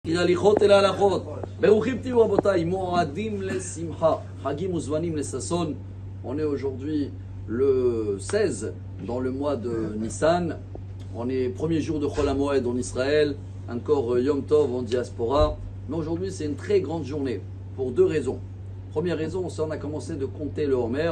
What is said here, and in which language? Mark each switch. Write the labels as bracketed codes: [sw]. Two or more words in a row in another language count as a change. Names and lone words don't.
[he] הליכות אל ההלכות. ברוכים תהיו רבותיי, מועדים לשמחה, חגים וזמנים לששון. [fr] On est aujourd'hui le 16 dans le mois de Nissan. On est premier jour de [he] חול המועד [fr] en Israël, encore [he] יום טוב [fr] en diaspora. Mais aujourd'hui c'est une très grande journée pour deux raisons. Première raison, c'est on a commencé de compter le Homer.